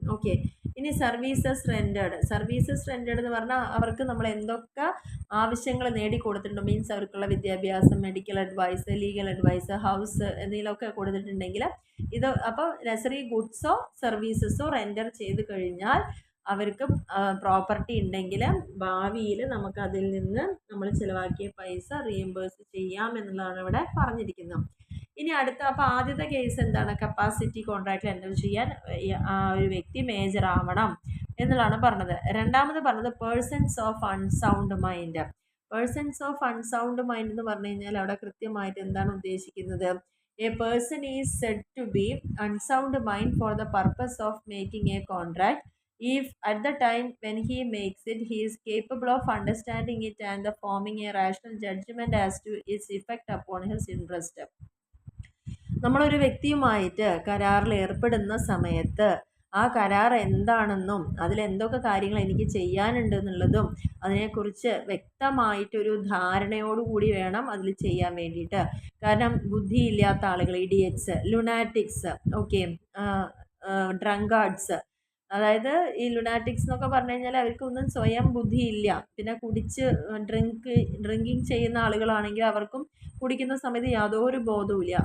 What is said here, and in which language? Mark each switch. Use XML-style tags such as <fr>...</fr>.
<ml>Okay, ഇനി services rendered. Services rendered എന്ന് പറഞ്ഞാൽ അവർക്ക് നമ്മൾ എന്തൊക്കെ ആവശ്യങ്ങൾ നേടിക്കൊടുത്തിട്ടുണ്ട്, മീൻസ് അവർക്കുള്ള വിദ്യാഭ്യാസം, medical advice, legal advice, house എന്തെങ്കിലുമൊക്കെ കൊടുത്തിട്ടുണ്ടെങ്കിൽ ഇത് അപ്പോൾ നെസസറി ഗുഡ്സോ സർവീസസോ റെൻഡർ ചെയ്ത് കഴിഞ്ഞാൽ അവർക്ക് പ്രോപ്പർട്ടി ഉണ്ടെങ്കിൽ ഭാവിയിൽ നമുക്ക് അതിൽ നിന്ന് നമ്മൾ ചിലവാക്കിയ പൈസ റീഇംബേഴ്സ് ചെയ്യാം എന്നുള്ളതാണ് ഇവിടെ പറഞ്ഞിരിക്കുന്നത്. ഇനി അടുത്ത, അപ്പോൾ ആദ്യത്തെ കേസ് എന്താണ്, കപ്പാസിറ്റി കോൺട്രാക്റ്റിൽ എൻ്റർ ചെയ്യാൻ ആ ഒരു വ്യക്തി മേജർ ആവണം എന്നുള്ളതാണ് പറഞ്ഞത്. രണ്ടാമത് പറഞ്ഞത് persons of unsound mind.</ml> <en>persons of unsound mind</en> <ml>എന്ന് പറഞ്ഞു കഴിഞ്ഞാൽ അവിടെ കൃത്യമായിട്ട് എന്താണ് ഉദ്ദേശിക്കുന്നത്,</ml> <en>A person is said to be unsound mind for the purpose of making a contract if at the time when he makes it he is capable of understanding it and the forming a rational judgment as to its effect upon his interest.</en> <ml>നമ്മളൊരു വ്യക്തിയുമായിട്ട് കരാറിൽ ഏർപ്പെടുന്ന സമയത്ത് ആ കരാർ എന്താണെന്നും അതിലെന്തൊക്കെ കാര്യങ്ങൾ എനിക്ക് ചെയ്യാനുണ്ട് എന്നുള്ളതും അതിനെക്കുറിച്ച് വ്യക്തമായിട്ടൊരു ധാരണയോടുകൂടി വേണം അതിൽ ചെയ്യാൻ വേണ്ടിയിട്ട്. കാരണം ബുദ്ധിയില്ലാത്ത ആളുകൾ, ഇഡിയറ്റ്സ്, ലുനാറ്റിക്സ്, ഓക്കെ, ഡ്രങ്കാർഡ്സ്, അതായത് ഈ ലുനാറ്റിക്സ് എന്നൊക്കെ പറഞ്ഞു കഴിഞ്ഞാൽ അവർക്കൊന്നും സ്വയം ബുദ്ധിയില്ല, പിന്നെ കുടിച്ച് ഡ്രിങ്കിങ് ചെയ്യുന്ന ആളുകളാണെങ്കിൽ അവർക്കും കുടിക്കുന്ന സമയത്ത് യാതൊരു ബോധവുമില്ല.</ml>